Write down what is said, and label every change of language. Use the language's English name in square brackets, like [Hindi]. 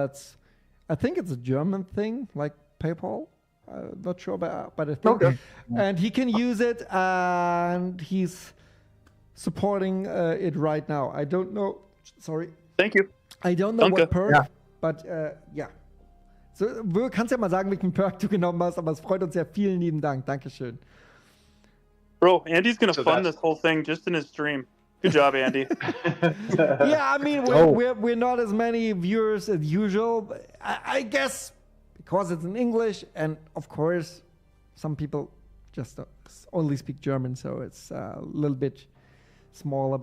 [English] That's, I think it's a German thing, like PayPal. Not sure, but I think. Okay. And he can use it, and he's supporting it right now. I don't know. Sorry. Thank you. I don't know what perk, but yeah. [German] So, Ver, kannst ja mal sagen, welchen Perk du genommen hast, aber es freut uns sehr. Vielen lieben Dank. Dankeschön. [English] Bro, Andy's gonna fund this whole thing just in his stream. Good job, Andy. Yeah, I mean, we're not as many viewers as usual. But I guess because it's in English, and of course, some people just only speak German, so it's a little bit smaller.